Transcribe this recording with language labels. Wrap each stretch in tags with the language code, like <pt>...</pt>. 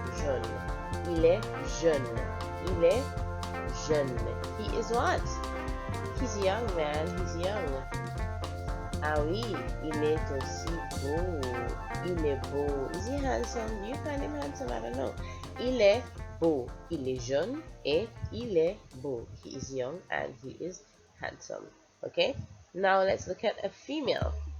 <fr>Jeune. Il est jeune. Il est jeune.</fr> <en>He is what? He's young, man. He's young.</en> <fr>Ah oui, il est aussi beau. Il est beau.</fr> <en>Is he handsome? Do you find him handsome? I don't know.</en> <fr>Il est beau. Il est jeune et il est beau.</fr> <en>He is young and he is handsome. Okay? Now let's look at a female.</en>